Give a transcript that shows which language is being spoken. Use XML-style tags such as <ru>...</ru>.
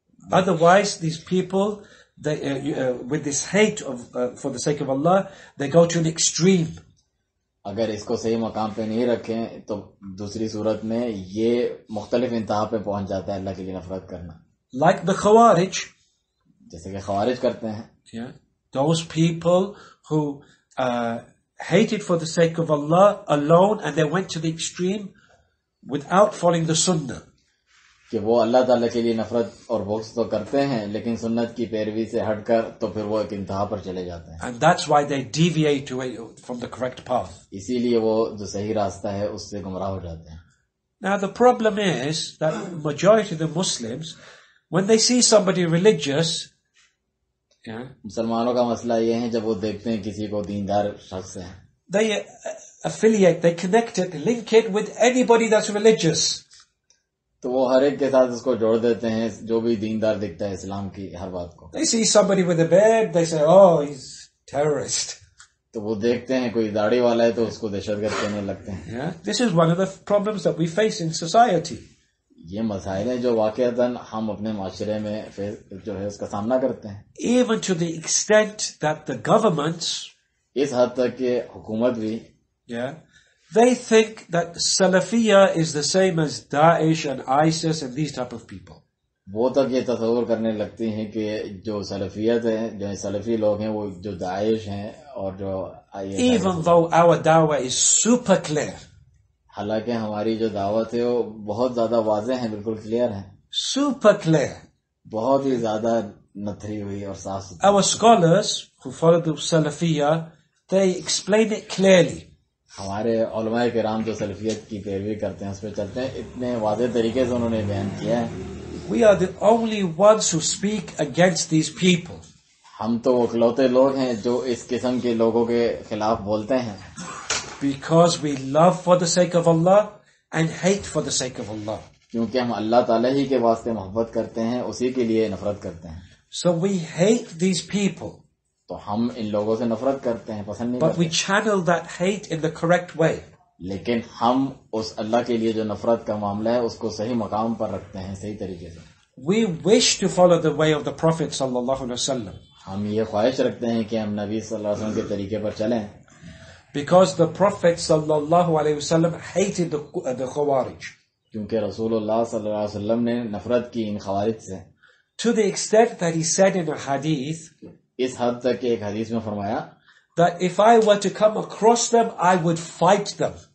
<en>Otherwise these people, they, with this hate of for the sake of Allah, they go to an extreme.</en> <ur>اگر اس کو صحیح مقام پہ نہیں رکھیں تو دوسری صورت میں یہ مختلف انتہا پہ پہنچ جاتا ہے اللہ کے لیے نفرت کرنا.</ur> <en>Like the Khawarij.</en> <ur>جیسے کہ خوارج کرتے ہیں.</ur> <en>Yeah. Those people who hated for the sake of Allah alone, and they went to the extreme without following the sunnah.</en> <ur>کہ وہ اللہ تعالیٰ کے لیے نفرت اور بغض تو کرتے ہیں لیکن سنت کی پیروی سے ہٹ کر تو پھر وہ ایک انتہا پر چلے جاتے ہیں.</ur> <en>And that's why they deviate from the correct path.</en> <ur>اسی لیے وہ جو صحیح راستہ ہے اس سے گمراہ ہو جاتے ہیں.</ur> <en>Now the problem is that majority of the Muslims, when they see somebody religious, yeah,</en> <ur>مسلمانوں کا مسئلہ یہ ہے جب وہ دیکھتے ہیں کسی کو دیندار شخص ہے,</ur> <en>they affiliate, they connect it, link it with anybody that's religious.</en> <ur>تو وہ ہر ایک کے ساتھ اس کو جوڑ دیتے ہیں جو بھی دیندار دکھتا ہے اسلام کی ہر بات کو.</ur> <en>They see somebody with a beard, they say, oh, he's terrorist.</en> <ur>تو وہ دیکھتے ہیں کوئی داڑھی والا ہے تو اس کو دہشت گرد کہنے لگتے ہیں.</ur> <en>Yeah, this is one of the problems that we face in society.</en> <ur>یہ مسائل ہیں جو واقعتاً ہم اپنے معاشرے میں جو ہے اس کا سامنا کرتے ہیں.</ur> <en>Even to the extent that the governments,</en> <ur>اس حد تک کہ حکومت بھی,</ur> <en>yeah, they think that Salafiyya is the same as Daesh and ISIS and these type of people.</en> <ur>وہ تک یہ تصور کرنے لگتی ہیں کہ جو سلفیت ہے, جو سلفی لوگ ہیں, وہ جو داعش ہیں اور جو</ur> <en>Even though our dawah is super clear.</en> <ur>حالانکہ ہماری جو دعوت ہے وہ بہت زیادہ واضح ہے, بالکل کلیئر ہے.</ur> <en>Super clear.</en> <ur>بہت ہی زیادہ نتھری ہوئی اور صاف ستھری.</ur> <en>Our scholars who follow the Salafiyya, they explain it clearly.</en> <ur>ہمارے علماء کرام جو سلفیت کی پیروی کرتے ہیں اس پہ چلتے ہیں, اتنے واضح طریقے سے انہوں نے بیان کیا ہے.</ur> <en>We are the only ones who speak against these people.</en> <ur>ہم تو وہ اکلوتے لوگ ہیں جو اس قسم کے لوگوں کے خلاف بولتے ہیں.</ur> <en>Because we love for the sake of Allah and hate for the sake of Allah.</en> <ur>کیونکہ ہم اللہ تعالیٰ ہی کے واسطے محبت کرتے ہیں, اسی کے لیے نفرت کرتے ہیں.</ur> <en>So we hate these people.</en> <ur>تو ہم ان لوگوں سے نفرت کرتے ہیں, پسند نہیں</ur> <en>But we</en> <ur>کرتے.</ur> <en>channel that hate in the correct way.</en> <ur>لیکن ہم اس اللہ کے لیے جو نفرت کا معاملہ ہے اس کو صحیح مقام پر رکھتے ہیں, صحیح طریقے سے.</ur> <en>We wish to follow the way of the Prophet sallallahu alaihi wasallam.</en> <ur>ہم یہ خواہش رکھتے ہیں کہ ہم نبی صلی اللہ علیہ وسلم کے طریقے پر چلیں.</ur> <en>Because the Prophet sallallahu alaihi wasallam hated the Khawarij.</en> <ur>کیونکہ رسول اللہ صلی اللہ علیہ وسلم نے نفرت کی ان خوارج سے.</ur> <en>To the extent that he said in a hadith,</en> <ur>اس حد تک کہ ایک حدیث میں فرمایا</ur> <en>that if I were to come across them, I would fight them.</en>